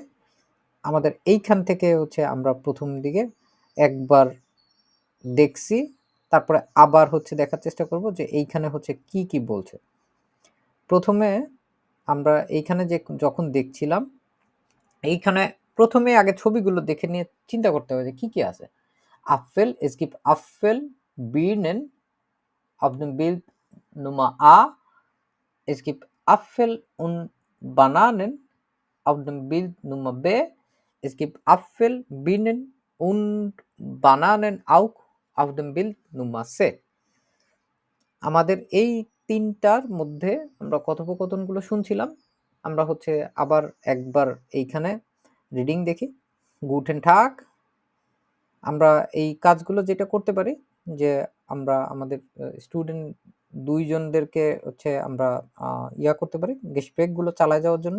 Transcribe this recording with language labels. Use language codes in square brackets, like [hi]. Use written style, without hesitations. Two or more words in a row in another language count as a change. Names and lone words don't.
[bn] আমাদের এইখান থেকে হচ্ছে আমরা প্রথম দিকে একবার দেখছি, তারপরে আবার হচ্ছে দেখার চেষ্টা করব যে এইখানে হচ্ছে কি কি বলছে। প্রথমে আমরা এইখানে যে যখন দেখছিলাম, এইখানে প্রথমে আগে ছবিগুলো দেখে নিয়ে চিন্তা করতে হবে যে কি কি আছে। [de] Apfel, es gibt Apfel, Birnen auf dem Bild Nummer A. Es gibt Apfel und Bananen auf dem Bild Nummer B. Es gibt Apfel, Birnen und Bananen auch auf dem Bild Nummer C. [bn] আমাদের এই তিনটার মধ্যে আমরা কথোপকথনগুলো শুনছিলাম। আমরা হচ্ছে আবার একবার এইখানে রিডিং দেখি। [de] Guten Tag. [bn] আমরা এই কাজগুলো যেটা করতে পারি যে আমরা আমাদের স্টুডেন্ট দুইজনদেরকে হচ্ছে আমরা ইয়া করতে পারি গেসপ্রেকগুলো চালায় যাওয়ার জন্য।